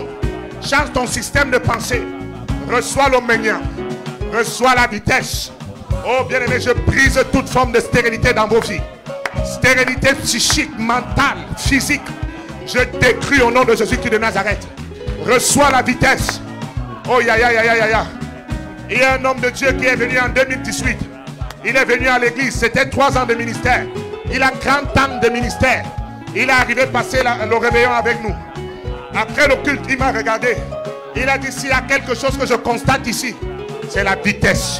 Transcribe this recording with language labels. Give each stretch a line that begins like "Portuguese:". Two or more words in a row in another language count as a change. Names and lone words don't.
French: Change ton système de pensée. Reçois l'omnium. Reçois la vitesse. Oh bien-aimé, je brise toute forme de stérilité dans vos vies. stérilité psychique, mentale, physique, je détruis au nom de Jésus-Christ de Nazareth. Reçois la vitesse. Oh, ya, ya, ya, ya, ya, ya. Il y a un homme de Dieu qui est venu en 2018. Il est venu à l'église. C'était 3 ans de ministère. Il a 30 ans de ministère. Il est arrivé passer le réveillon avec nous. Après le culte, il m'a regardé. Il a dit, s'il y a quelque chose que je constate ici, c'est la vitesse.